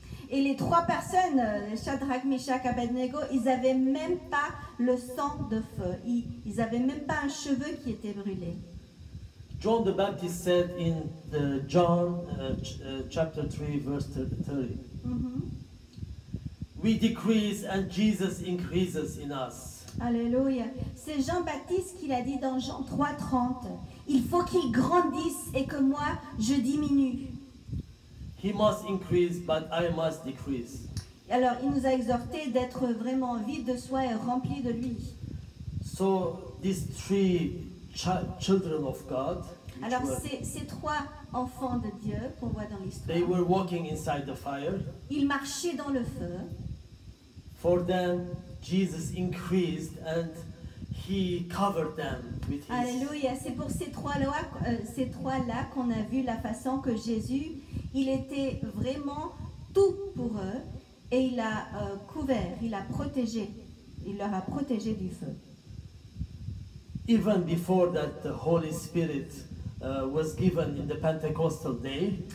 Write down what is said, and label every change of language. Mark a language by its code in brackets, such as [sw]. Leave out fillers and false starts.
[fr] Et les trois personnes, Shadrach, Meshach, Abednego, ils n'avaient même pas le sang de feu. Ils n'avaient même pas un cheveu qui était brûlé. [en] John the Baptist said in John chapter 3 verse 30, we decrease and Jesus increases in us. [fr] Alléluia. C'est Jean-Baptiste qui l'a dit dans Jean 3,30. Il faut qu'il grandisse et que moi je diminue. [en] He must increase, but I must decrease. [fr] Alors il nous a exhorté d'être vraiment vide de soi et rempli de lui. [en] So these three children of God, [fr] alors ces trois enfants de Dieu qu'on voit dans l'histoire, [en] they were walking inside the fire. [fr] Ils marchaient dans le feu. [en] For them, Jesus increased and he covered them with his. [fr] Alléluia. C'est pour ces trois-là qu'on a vu la façon que Jésus, il était vraiment tout pour eux et il a couvert, il a protégé, il leur a protégé du feu. [en] Even before that, the Holy Spirit was given in the Pentecostal day.